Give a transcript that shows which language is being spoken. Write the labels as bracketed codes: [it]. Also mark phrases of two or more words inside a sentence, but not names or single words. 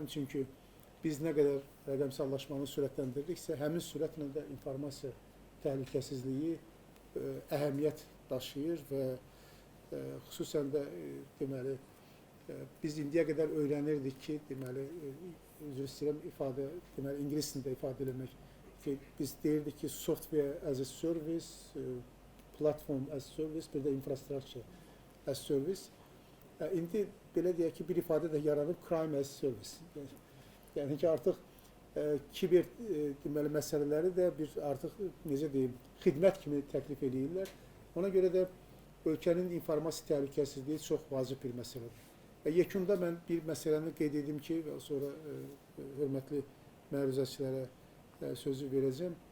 [az] Çünki biz nə qədər rəqəmsallaşmanı sürətləndirdiksə, həmin sürətlə də informasiya təhlükəsizliyi əhəmiyyət daşıyır və xüsusən də deməli, biz indiyə qədər öyrənirdik ki, deməli, üzr istəyirəm ifadə, deməli, ingilis dilində ifadə eləmək ki, biz deyirdik ki, [en] software as a service, platform as a service, bir də infrastructure as a service. [az] İndi belə deyək ki, bir ifadə də yaranıb [en] crime as a service. [az] Yəni ki, artıq kiber deməli, məsələləri də bir artıq, necə deyim, xidmət kimi təklif edirlər. Ona görə də ölkənin informasiya təhlükəsizliyi çox vacib bir məsələdir. Və yekunda mən bir məsələni qeyd edim ki, və sonra hörmətli məruzəçilərə sözü verəcəm.